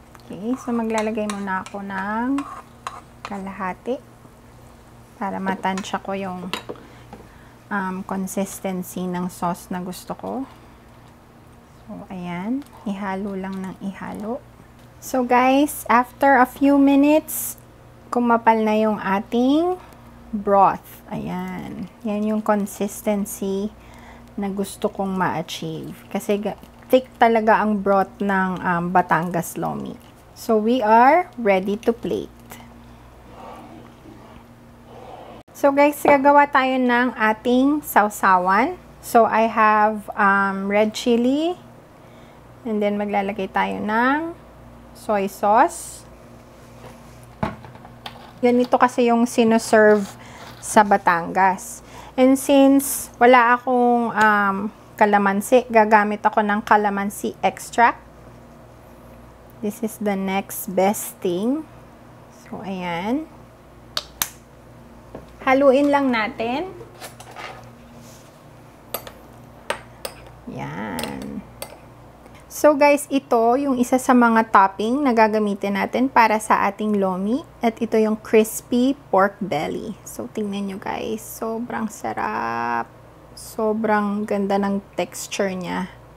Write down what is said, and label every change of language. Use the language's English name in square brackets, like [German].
[Filipino] Okay, so maglalagay muna ako ng kalahati para matansya ko yung consistency ng sauce na gusto ko. So, ayan. Ihalo lang ng ihalo. [English] So, guys, after a few minutes, [Filipino] kumapal na yung ating [English] broth. [Filipino] Ayan. Yan yung consistency na gusto kong ma-achieve. Kasi thick talaga ang broth ng batangaslomi. [English] So, we are ready to plate. [Filipino] So, guys, gagawa tayo ng ating sausawan. [English] So, I have red chili. And then, [Filipino] maglalagay tayo ng [English] soy sauce. [Filipino] Ganito kasi yung sinoserve sa Batangas. [English] And since [Filipino] wala akong calamansi, gagamit ako ng calamansi extract. [English] This is the next best thing. [Filipino] So, ayan. Haluin lang natin. Yan. So guys, ito yung isa sa mga topping na gagamitin natin para sa ating lomi. At ito yung crispy pork belly. So tingnan nyo guys, sobrang sarap. Sobrang ganda ng texture niya.